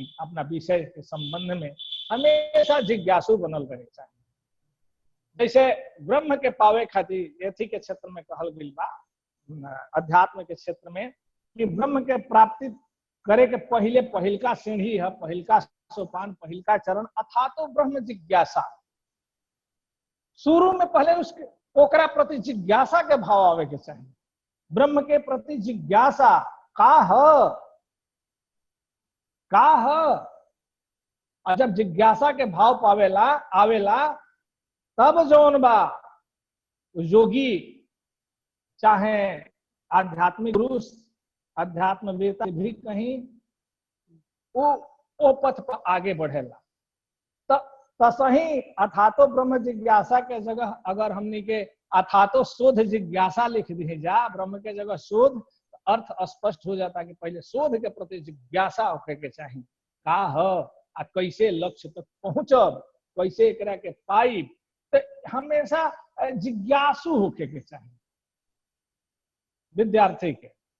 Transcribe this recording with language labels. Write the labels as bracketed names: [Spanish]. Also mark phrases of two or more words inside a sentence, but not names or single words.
[Bhojpuri] अपना विषय के संबंध में हमेशा जिज्ञासु बनल रहे चाहिए। जैसे ब्रह्म के पावे खातिर एथी के क्षेत्र में कहल गई बा, अध्यात्म के क्षेत्र में, कि ब्रह्म के प्राप्ति करे के पहले पहिलका सीढ़ी है, पहिलका सोपान, पहिलका चरण [Sanskrit] अथातो ब्रह्म जिज्ञासा। [Bhojpuri] शुरू में पहले उसके ओकरा प्रति जिज्ञासा के भाव आवे के चाहिए। ब्रह्म के प्रति जिज्ञासा का है, और जब जिज्ञासा के भाव पावेला आवेला, तब जौन बा योगी चाहे आध्यात्मिक पुरुष, अध्यात्मवेता भी कहीं वो पथ पर आगे बढ़ेला। तसही [Sanskrit] अथातो ब्रह्म जिज्ञासा [Bhojpuri] के जगह अगर हमनी के [Sanskrit] अथा तो शोध जिज्ञासा [Bhojpuri] लिख दी जा, ब्रह्म के जगह शोध, अर्थ स्पष्ट हो जाता कि पहले शोध के प्रति जिज्ञासा होके के चाहिए, का आ कैसे लक्ष्य तक पहुंचब, कैसे एकरा के पाइब, तो हमेशा जिज्ञासु होके के चाहिए विद्यार्थी के।